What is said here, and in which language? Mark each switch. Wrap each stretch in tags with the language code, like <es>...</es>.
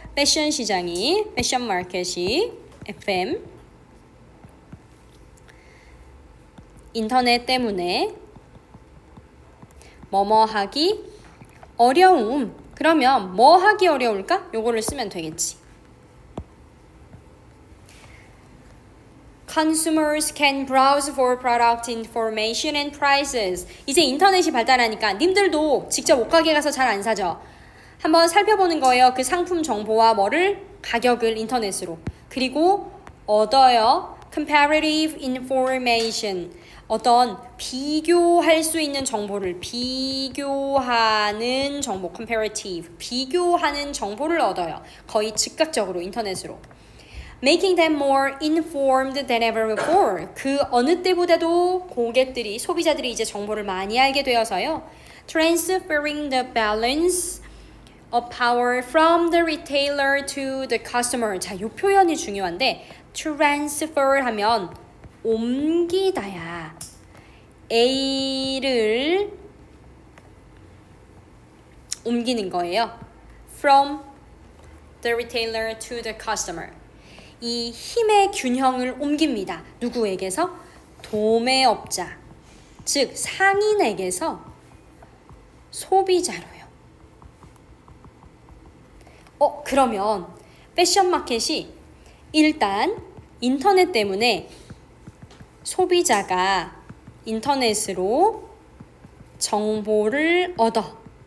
<ko>패션 시장이, 패션 마켓이, FM. 인터넷 때문에 뭐뭐 하기 어려움. 그러면 뭐 하기 어려울까? 요거를 쓰면 되겠지.</ko> <en>Consumers can browse for product information and prices.</en> <ko>이제 인터넷이 발달하니까 님들도 직접 옷가게 가서 잘 안 사죠. 한번 살펴보는 거예요. 그 상품 정보와 뭐를? 가격을 인터넷으로. 그리고 얻어요.</ko> <en>Comparative information.</en> <ko>어떤 비교할 수 있는 정보를 비교하는 정보, comparative, 비교하는 정보를 얻어요. 거의 즉각적으로 인터넷으로.</ko> <en>Making them more informed than ever before.</en> <ko>그 어느 때보다도 고객들이, 소비자들이 이제 정보를 많이 알게 되어서요.</ko> <en>Transferring the balance of power from the retailer to the customer.</en> <ko>자, 이 표현이 중요한데 transfer 하면 옮기다야. A를 옮기는 거예요.</ko> <en>From the retailer to the customer.</en> <ko>이 힘의 균형을 옮깁니다. 누구에게서? 도매업자, 즉 상인에게서 소비자로요. 그러면 패션 마켓이 일단 인터넷 때문에 소비자가 인터넷으로 정보를 얻어.</ko>